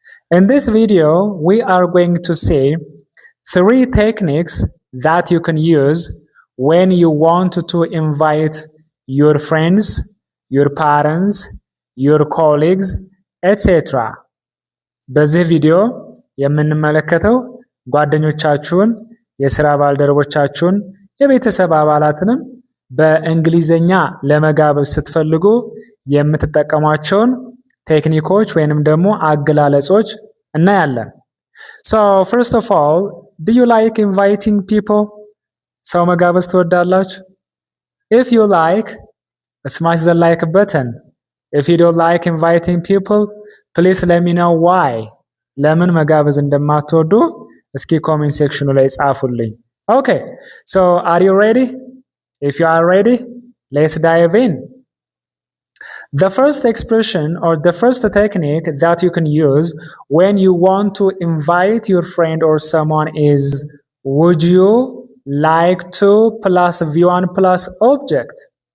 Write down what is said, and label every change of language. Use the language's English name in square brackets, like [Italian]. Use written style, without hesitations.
[English] In this video, we are going to see 3 techniques that you can use when you want to invite your friends, your parents, your colleagues, etc. [Amharic] በዚህ ቪዲዮ የምንመለከተው ጓደኞቻችሁን፣ የሥራ ባልደረቦቻችሁን፣ የቤተሰብ አባላትንም በእንግሊዘኛ ለመጋበዝ ስትፈልጉ የምትጠቀሟቸውን ቴክኒኮች ወይንም ደግሞ አገላለጾች እናያለን። [English] So first of all, do you like inviting people? [Amharic] ሰው መጋበዝ ትወዳላችሁ? [English] If you like, smash the like button. If you don't like inviting people, please let me know why. [Amharic] ለምን መጋበዝ እንደማትወዱ እስኪ ኮሜንት ሴክሽኑ ላይ ጻፉልኝ። [English] Okay, so are you ready? If you are ready, let's dive in. The first expression or the first technique that you can use when you want to invite your friend or someone is would you like to plus V1 plus object.